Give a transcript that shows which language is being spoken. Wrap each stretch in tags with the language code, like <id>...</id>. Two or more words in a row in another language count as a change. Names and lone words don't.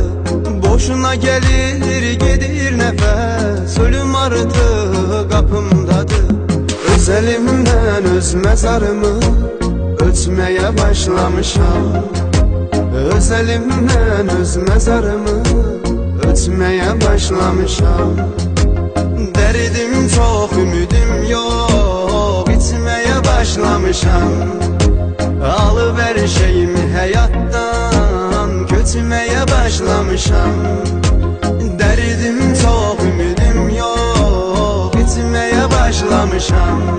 <az>Boşuna gəlir, gedir nəfəs, ölüm artıq qapımdadır. Öz əlimdən öz məzarımı ötmeye başlamışam.</az> <tr>Öz elimden öz mezarımı ötmeye başlamışam. Derdim çok, ümidim yok, bitmeye başlamışam. Alıp her şeyimi hayattan götürmeye başlamışam. Derdim çok, ümidim yok, bitmeye başlamışam.</tr>